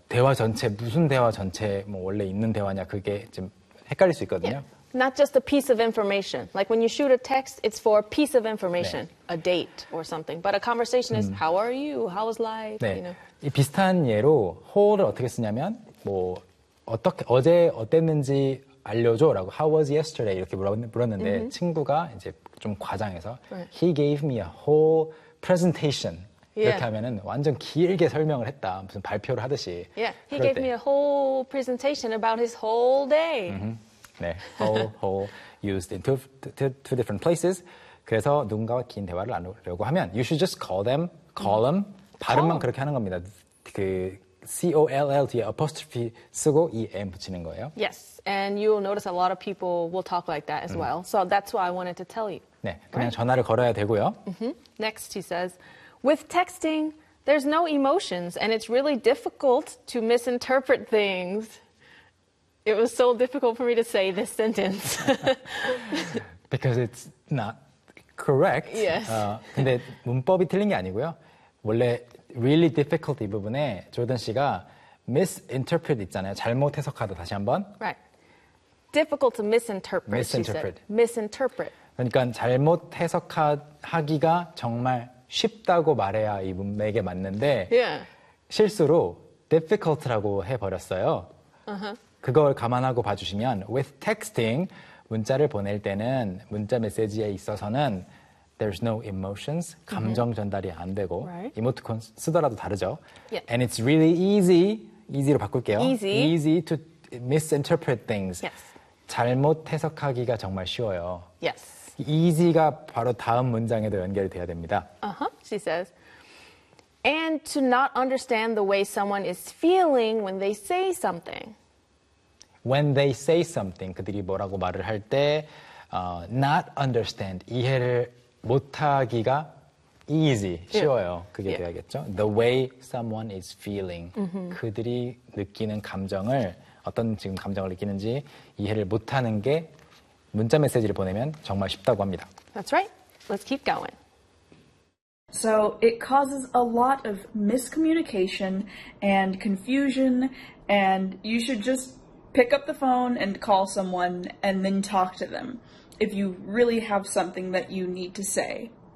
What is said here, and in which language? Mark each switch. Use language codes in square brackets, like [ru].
[ko] 대화 전체, 무슨 대화 전체, 뭐 원래 있는 대화냐, 그게 좀 헷갈릴 수 있거든요. [en] Yeah. Not just a piece of information. Like when you shoot a text, it's for a piece of information, 네. a date or something. But a conversation is, how are you? How was life? 네. You [ko] know. 이 비슷한 예로 whole을 어떻게 쓰냐면 뭐 어떻게 어제 어땠는지 알려줘라고 [en] How was yesterday? [ko] 이렇게 물었는데 mm-hmm. 친구가 이제 좀 과장해서 right. [en] He gave me a whole presentation. Yeah. [ko] 이렇게 하면은 완전 길게 설명을 했다. 무슨 발표를 하듯이. [en] Yeah, he gave me a whole presentation about his whole day. Mm-hmm. 네, whole used in two different places. [ko] 그래서 누군가와 긴 대화를 나누려고 하면 [en] you should just call them, call them. [ko] 발음만 그렇게 하는 겁니다. 그 C-O-L-L 뒤에 apostrophe 쓰고 이 M 붙이는 거예요. [en] Yes, and you'll notice a lot of people will talk like that as well. So that's what I wanted to tell you. [ko] 네, 그냥 right? 전화를 걸어야 되고요. [en] Mm-hmm. Next, he says, with texting, there's no emotions and it's really difficult to misinterpret things. It was so difficult for me to say this sentence. Because it's not correct. Yes. [ko] 근데 문법이 틀린 게 아니고요. 원래 really difficult 이 부분에 조던 씨가 misinterpret 있잖아요. 잘못 해석하다 다시 한번. [en] Right. Difficult to misinterpret. Misinterpret. She said. Misinterpret. [ko] 그러니까 잘못 해석하기가 정말 쉽다고 말해야 이 문맥에 맞는데 [en] yeah. [ko] 실수로 difficult라고 해버렸어요. [en] Uh-huh. [ko] 그걸 감안하고 봐주시면 [en] with texting [ko] 문자를 보낼 때는 문자 메시지에 있어서는 [en] there's no emotions [ko] 감정 전달이 안 되고 [en] right. [ko] 이모티콘 쓰더라도 다르죠. [en] Yeah. And it's really easy easy로 [ko] 바꿀게요. [en] Easy to misinterpret things. Yes. [ko] 잘못 해석하기가 정말 쉬워요. [en] Yes. [ko] Easy가 바로 다음 문장에도 연결돼야 됩니다. [en] Uh-huh. She says. And to not understand the way someone is feeling when they say something. When they say something, [ko] 그들이 뭐라고 말을 할 때 [en] not understand, [ko] 이해를 못하기가 easy, 쉬워요. [en] Yeah. [ko] 그게 [en] yeah. [ko] 돼야겠죠. [en] The way someone is feeling, mm-hmm. [ko] 그들이 느끼는 감정을, 어떤 지금 감정을 느끼는지 이해를 못하는 게 문자 메시지를 보내면 정말 쉽다고 합니다. [en] That's right. Let's keep going. So it causes a lot of miscommunication and confusion, and you should just pick up the phone and call someone and then talk to them if you really have something that you need to say.